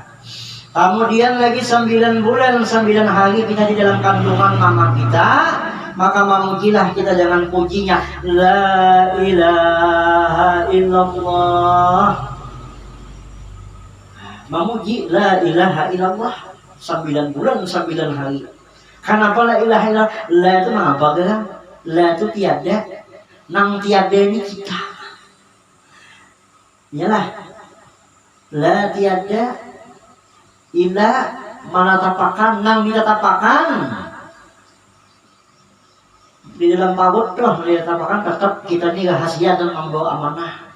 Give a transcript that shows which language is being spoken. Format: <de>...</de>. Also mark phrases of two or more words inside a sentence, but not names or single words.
<id>Kemudian lagi 9 bulan 9 hari kita di dalam kandungan mama kita, maka memujilah kita dengan pujinya</id> <ar>لا إله إلا الله.</ar> <id>Memuji</id> <ar>لا إله إلا الله</ar> <id>9 bulan 9 hari. Kenapa</id> <ar>لا إله إلا الله?</ar> <id>La itu apa kan?</id> <bjn>La itu tiada. Nang tiada ini kita. Iyalah. La tiada ila manatapakan nang ditatapakan. Di dalam paut tuh ditatapakan tetap kita ini rahasia dan membawa amanah.</bjn>